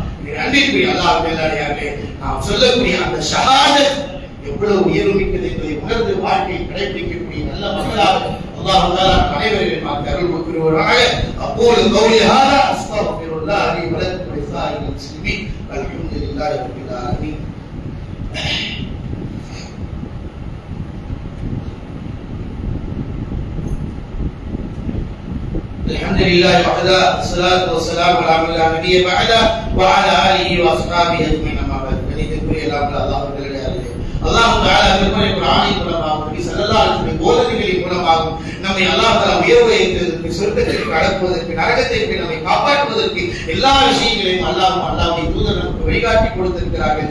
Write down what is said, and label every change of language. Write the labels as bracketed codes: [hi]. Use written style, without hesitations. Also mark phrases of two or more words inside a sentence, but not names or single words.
[ta] அன்பிற்குரிய அல்லாஹ்வுடைய நல்லடியார்களே, நாம் சொல்லக்கூடிய அந்த ஷஹாதத் எவ்வளவு உயர்வுமிக்கது என்பதை உணர்ந்து வாழ்க்கையை கடைபிடிக்கக்கூடிய நல்ல மக்களாக அல்லாஹ் தஆலா அனைவரையும் அருள் புரிவாராக. [ar] أقول قولي هذا أستغفر الله لي ولكم ولسائر المسلمين والحمد لله رب العالمين. الحمد لله وحده والصلاة والسلام على من لا نبي بعده وعلى آله وأصحابه أجمعين أما بعد. [ta] கணிதக்குரிய அல்லாஹ்வுடைய அல்லாஹ் தஆலா திருமறை குர்ஆனின் மூலமாக நபி [ar] صلى الله عليه وسلم [ta] போதனைகளின் மூலமாக நம்மை அல்லாஹ் தஆலா உயர்வுக்கு சொர்க்கத்திற்கு அழைப்பதற்கு நரகத்தை விட்டு நம்மை காப்பாற்றுவதற்கு எல்லா விஷயங்களையும் அல்லாஹ்வுடைய தூதர் நமக்கு வழிகாட்டி கொடுத்திருக்கிறார்கள்.